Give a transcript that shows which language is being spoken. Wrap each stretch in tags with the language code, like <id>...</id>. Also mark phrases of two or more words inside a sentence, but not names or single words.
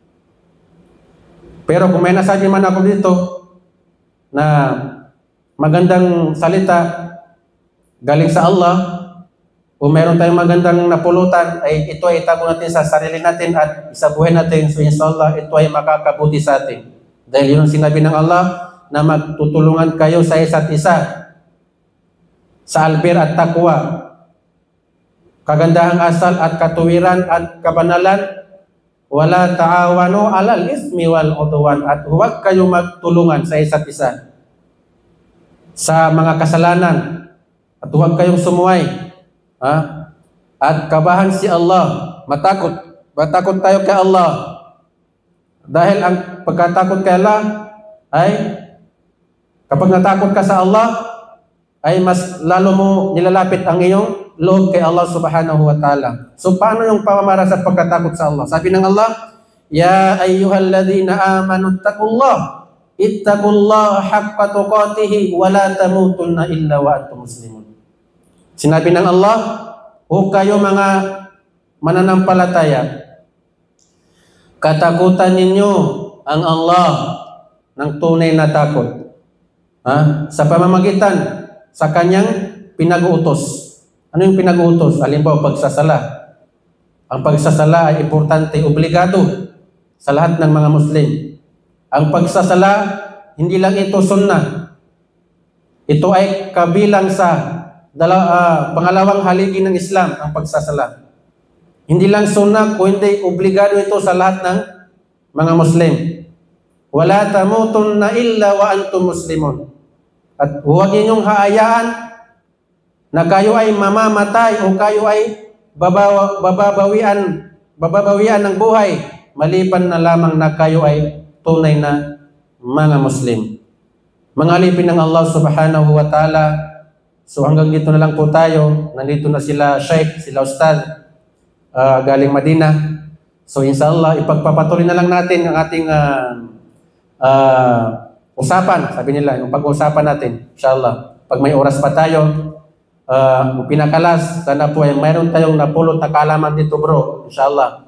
<tl>Pero kung may nasabi man ako dito na magandang salita galing sa Allah o meron tayong magandang napulutan, ay ito ay itago natin sa sarili natin at isabuhin natin. So</tl> <ar>إن شاء الله,</ar> <tl>ito ay makakabuti sa atin. Dahil yun ang sinabi ng Allah na magtutulungan kayo sa isa't isa sa albir at taqwa, kagandahang asal at katuwiran at kabanalan,</tl> <ar>ولا تعاونوا على الإثم والعدوان,</ar> <tl>at huwag kayo magtulungan sa isa't isa sa mga kasalanan at huwag kayong sumuway. Ha? At kabahan si Allah, matakot tayo kay Allah. Dahil ang pagkatakot kay Allah ay kapag natakot ka sa Allah ay mas lalo mo nilalapit ang iyong loob kay Allah</tl> <ar>سبحانه وتعالى.</ar> <tl>So paano yung pamamara sa pagkatakot sa Allah? Sabi ng Allah,</tl> <ar>يا أيها الذين آمنوا اتقوا الله حق تقاته ولا تموتن إلا وأنتم مسلمون.</ar> <tl>Sinabi ng Allah, o kayo mga mananampalataya, katakutan ninyo ang Allah ng tunay na takot. Ha? Sa pamamagitan sa kanyang pinag-uutos. Ano yung pinag-uutos? Halimbawa, pagsasala. Ang pagsasala ay importante, obligado sa lahat ng mga Muslim. Ang pagsasala, hindi lang ito sunnah. Ito ay kabilang sa pangalawang haligi ng Islam, ang pagsasala. Hindi lang sunnah, kundi obligado ito sa lahat ng mga Muslim.</tl> <ar>ولا تموتن إلا وأنتم مسلمون.</ar> <tl>At huwag ninyong haayaan na kayo ay mamamatay o kayo ay bababawian ng buhay maliban na lamang na kayo ay tunay na mga Muslim. Mga alipin ng Allah</tl> <ar>سبحانه وتعالى,</ar> <tl>so hanggang dito na lang po tayo. Nandito na sila Sheikh, sila Ustad, galing Madina. So</tl> <ar>إن شاء الله,</ar> <tl>ipagpapatuloy na lang natin ang ating usapan. Sabi nila, yung pag-uusapan natin,</tl> <ar>إن شاء الله.</ar> <tl>Pag may oras pa tayo, pinakalas, sana po ay mayroon tayong napulot na kaalaman dito bro,</tl> <ar>إن شاء الله.</ar>